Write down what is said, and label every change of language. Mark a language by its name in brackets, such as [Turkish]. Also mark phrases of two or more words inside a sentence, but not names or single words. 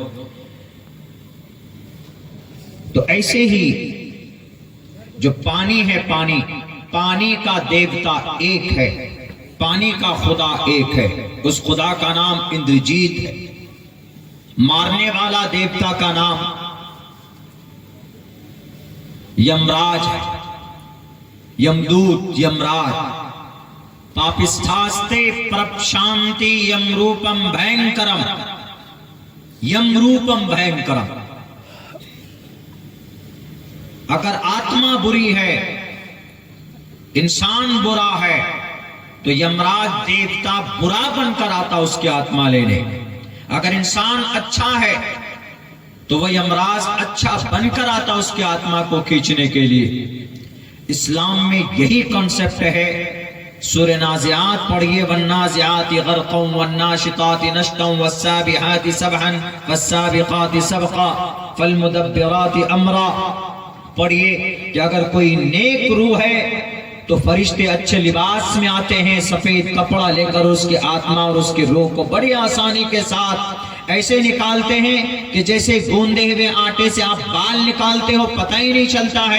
[Urdu] تو ایسے ہی جو پانی ہے، پانی کا دیوتا ایک ہے، پانی کا خدا ایک ہے، اس خدا کا نام اندرجیت ہے، مارنے والا دیوتا کا نام یمراج ہے، [Sanskrit] یمدوت، یمراج، पापस्थास्ते प्रपश्यन्ति यम रूपम् भयङ्करम्, यम रूपम् भयङ्करम्. [Urdu] اگر آتما بری ہے، انسان برا ہے، تو یمراج دیوتا برا بن کر آتا اس کی آتما لینے۔ اگر انسان اچھا ہے تو وہ یمراج اچھا بن کر آتا اس کی آتما کو کھینچنے کے لیے۔ اسلام میں یہی کانسیپٹ ہے۔ سورہ نازعات پڑھیے، [Arabic] والنازعات غرقا والناشطات نشطا والسابحات سبحا والسابقات سبقا فالمدبرات امرا۔ [Urdu] پڑھیے کہ اگر کوئی نیک روح ہے تو فرشتے اچھے لباس میں آتے ہیں، سفید کپڑا لے کر اس کی آتما اور اس کی روح کو بڑی آسانی کے ساتھ ایسے نکالتے ہیں کہ جیسے گوندے ہوئے آٹے سے آپ بال نکالتے ہو، پتہ ہی نہیں چلتا ہے۔